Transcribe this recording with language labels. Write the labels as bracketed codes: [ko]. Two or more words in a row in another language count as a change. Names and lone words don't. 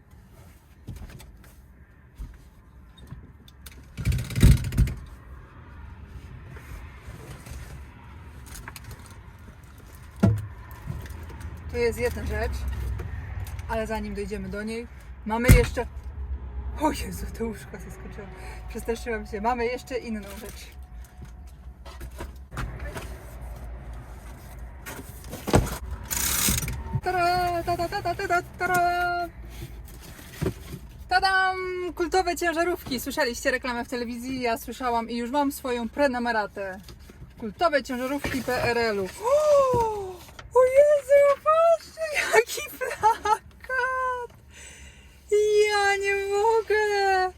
[pl] To jest jedna rzecz, ale zanim dojdziemy do niej, mamy jeszcze... O Jezu, to łóżko zaskoczyło. Przestraszyłam się. Mamy jeszcze inną rzecz. Tada, tada, tada, tada, tada. Tadam! Kultowe ciężarówki. Słyszeliście reklamę w telewizji? Ja słyszałam i już mam swoją prenumeratę. Kultowe ciężarówki PRL-u. O Jezu, patrzcie, jaki plakat! Ja nie mogę!